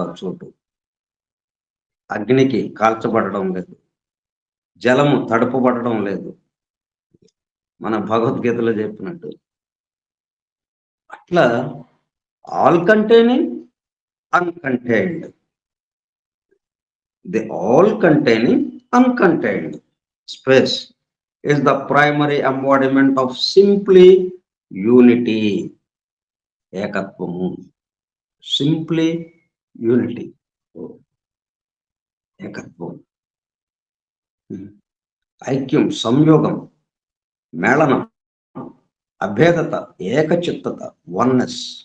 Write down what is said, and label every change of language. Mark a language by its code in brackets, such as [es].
[te] ఆ చోటు అగ్నికి కాల్చబడడం లేదు, జలము తడుపబడడం లేదు. మన భగవద్గీతలో చెప్పినట్టు అట్లా [en] All containing, uncontained. The all containing uncontained space is the primary embodiment of simply unity. [te] ఏకత్వము, [en] simply unity, [te] ఏకత్వం, ఐక్యం, సంయోగం, మేళనం, అభేదత, ఏకచిత్తత, వన్నెస్.